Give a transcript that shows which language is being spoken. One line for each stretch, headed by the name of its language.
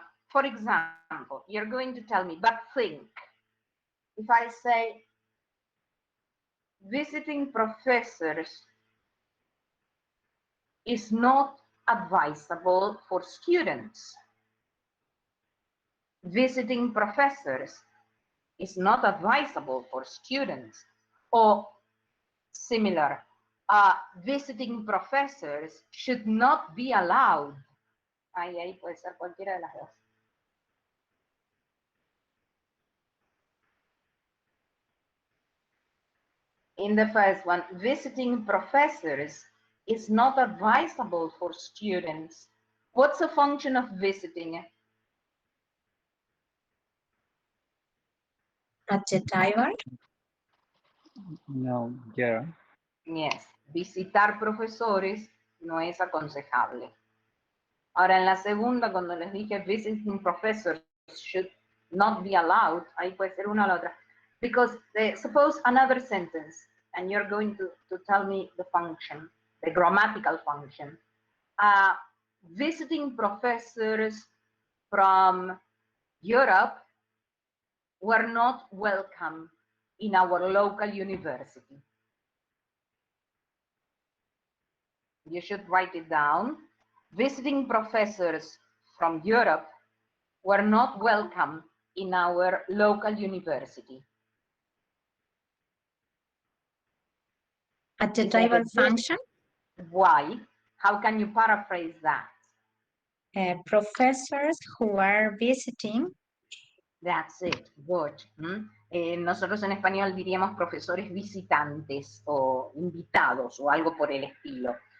English: For example, you're going to tell me, but think. If I say, visiting professors is not advisable for students. Visiting professors is not advisable for students. Or similar, visiting professors should not be allowed.
Spanish: Ahí puede ser cualquiera de las dos.
English: In the first one, visiting professors is not advisable for students. What's the function of visiting? Adjectival. No, yeah. Yes,
Spanish: visitar profesores no es aconsejable. Ahora, en la segunda, cuando les dije
English: visiting professors should not be allowed,
Spanish: ahí puede ser una o la otra.
English: Because suppose another sentence, and you're going to tell me the function, the grammatical function. Visiting professors from Europe were not welcome in our local university. You should write it down. Visiting professors from Europe were not welcome in our local university. Adjectival function. Why? How can you paraphrase that? Professors who are visiting. That's it. Good.
Spanish: Nosotros en español diríamos profesores visitantes o invitados o algo por el estilo.